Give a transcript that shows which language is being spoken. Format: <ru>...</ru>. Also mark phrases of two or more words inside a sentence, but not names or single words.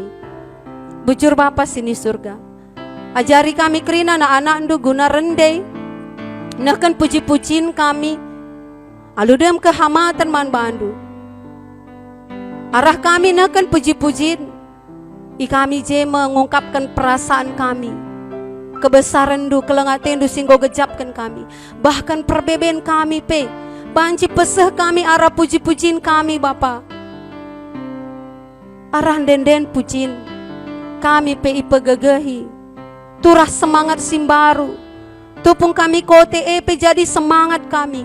<btx>Bujur Bapa sini surga. Ajari kami kerina anak-anak ndu guna rendai. Nahkan puji-pujin kami. Alu dem kehamatan man bandu. Arah kami nahkan puji-pujin.</btx> <id>Kami je mengungkapkan perasaan kami.</id> <btx>Kebesaran du, kelengaten du singgo gejapkan kami. Bahkan perbeben kami pe. Banci peseh kami arah puji-pujin kami Bapa. Arah denden pujin. Kami pe ipegegehi. Turah semangat simbaru. Tupung kami kote pe jadi semangat kami.</btx>